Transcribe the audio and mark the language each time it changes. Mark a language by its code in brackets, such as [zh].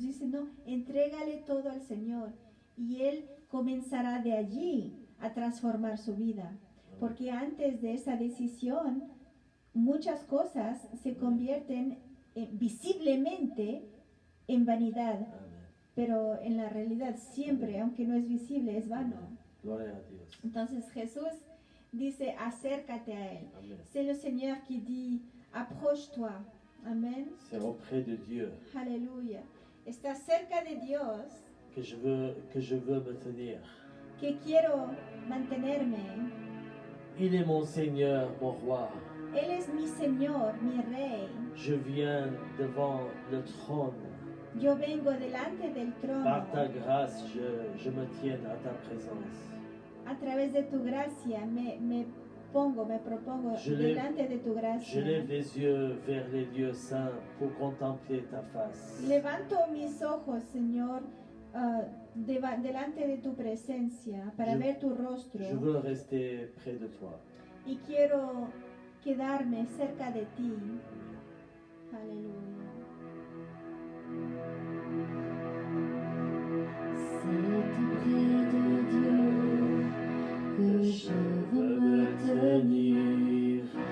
[es] Dice, no, entrégale todo al Señor y Él comenzará de allí a transformar su vida. Porque antes de esa decisión, muchas cosas se convierten visiblemente en vanidad, Amen. pero en la realidad siempre, aunque no es visible, es vano. [fr] Gloire à Dieu. [es] Entonces Jesús dice, acércate a Él. Amen. [fr] C'est le Seigneur qui dit, approche-toi. Amen. C'est auprès de Dieu [es] Aleluya. Está cerca de Dios [fr] que je veux me tenir. [es] que quiero mantenerme. [fr] Il est mon Seigneur, mon roi. [es] Él es mi Señor, mi Rey. [fr] Je viens devant le trône. [es] Yo vengo delante del trono. [fr] Par ta grâce, je me tiens à ta présence. [es] A través de tu gracia me propongo [fr] Je lève- [es] delante de tu [fr] Je [es] gracia. [fr] lève les yeux vers les lieux saints pour contempler ta face. [es] Levanto mis ojos, Señor, delante de tu presencia para [fr] Je- [es] ver tu rostro. [fr] Je veux rester près de toi. [es] Y quiero quedarme cerca de ti. Aleluya. [fr] C'est auprès de Dieu que je veux me tenir.